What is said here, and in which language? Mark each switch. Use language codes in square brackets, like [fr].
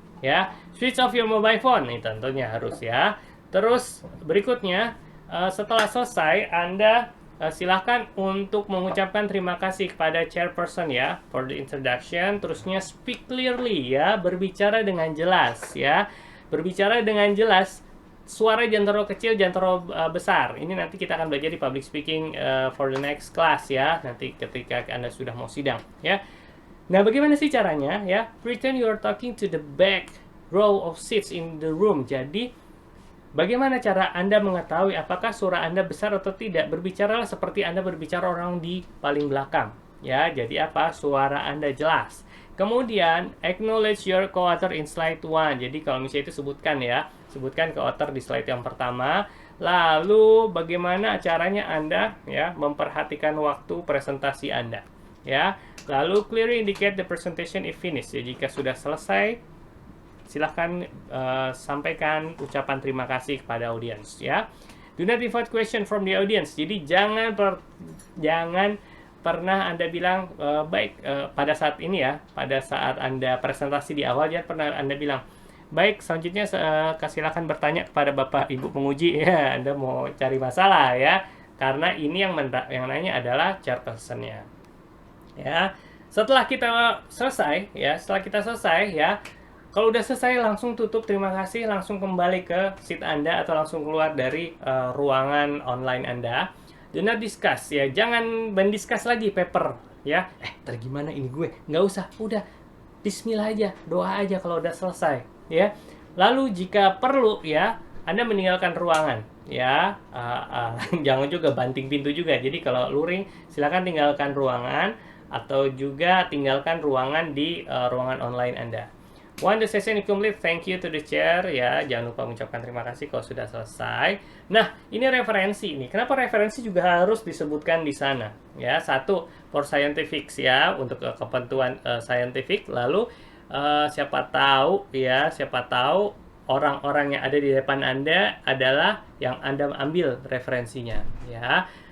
[id] Ya, [en] switch off your mobile phone, [id] ini tentunya harus ya. Terus berikutnya setelah selesai Anda silahkan untuk mengucapkan terima kasih kepada chairperson ya [en] for the introduction. [id] Terusnya speak clearly ya, berbicara dengan jelas ya. Berbicara dengan jelas, suara jangan terlalu kecil, jangan terlalu besar. Ini nanti kita akan belajar di public speaking [en] for the next class [id] ya. Nanti ketika Anda sudah mau sidang ya. Nah, bagaimana sih caranya ya? [en] Pretend you are talking to the back row of seats in the room. [id] Jadi, bagaimana cara Anda mengetahui apakah suara Anda besar atau tidak? Berbicaralah seperti Anda berbicara orang di paling belakang. Ya, jadi apa? Suara Anda jelas. [en] Kemudian, acknowledge your co-author in slide 1. [id] Jadi, kalau misalnya itu sebutkan ya. Sebutkan co-author di slide yang pertama. Lalu, bagaimana caranya Anda ya memperhatikan waktu presentasi Anda. Ya, lalu [en] clearly indicate the presentation is finished. [id] Jadi jika sudah selesai, silahkan sampaikan ucapan terima kasih kepada audiens. [en] Ya, do not invite question from the audience. [id] Jadi jangan pernah Anda bilang baik pada saat ini ya, pada saat Anda presentasi di awal, jangan pernah Anda bilang baik, selanjutnya silakan bertanya kepada Bapak Ibu penguji ya. Anda mau cari masalah ya, karena ini yang nanya adalah chairperson-nya. Ya, setelah kita selesai ya, kalau udah selesai langsung tutup, terima kasih, langsung kembali ke seat Anda atau langsung keluar dari ruangan online Anda. [en] Do not discuss [id] ya, jangan mendiskus lagi paper ya. Gimana ini gue? Nggak usah, udah Bismillah aja, doa aja kalau udah selesai ya. Lalu jika perlu ya, Anda meninggalkan ruangan ya. Jangan juga banting pintu juga. Jadi kalau luring, silakan tinggalkan ruangan atau juga tinggalkan ruangan di ruangan online Anda. [en] Once the session is complete, thank you to the chair ya. [id] Jangan lupa mengucapkan terima kasih kalau sudah selesai. Nah, ini referensi nih. Kenapa referensi juga harus disebutkan di sana? Ya, satu for scientific ya, untuk kepentingan scientific. Lalu siapa tahu orang-orang yang ada di depan Anda adalah yang Anda ambil referensinya ya.